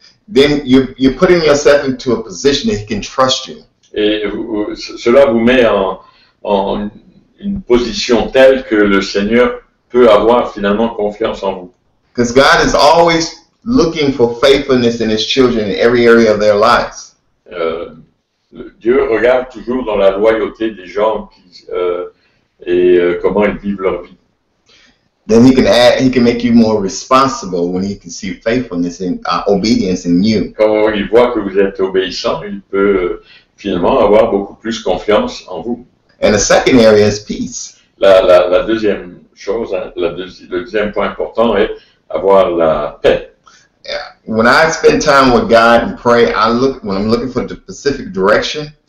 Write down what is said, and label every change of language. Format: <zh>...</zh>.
<en>then you're putting yourself into a position that he can trust you.</en> <fr>et cela vous met en une position telle que le Seigneur peut avoir finalement confiance en vous.</fr> <en>Because God is always looking for faithfulness in his children in every area of their lives.</en> <fr>Dieu regarde toujours dans la loyauté des gens et comment ils vivent leur vie.</fr> <en>Then he can make you more responsible when he can see faithfulness and obedience in you.</en> <fr>Quand il voit que vous êtes obéissant, il peut finalement avoir beaucoup plus confiance en vous.</fr> <en>And the second area is peace.</en> <fr>La deuxième chose, le deuxième point important est avoir la paix.</fr> <en>When I spend time with God and pray, when I'm looking for the specific direction.</en>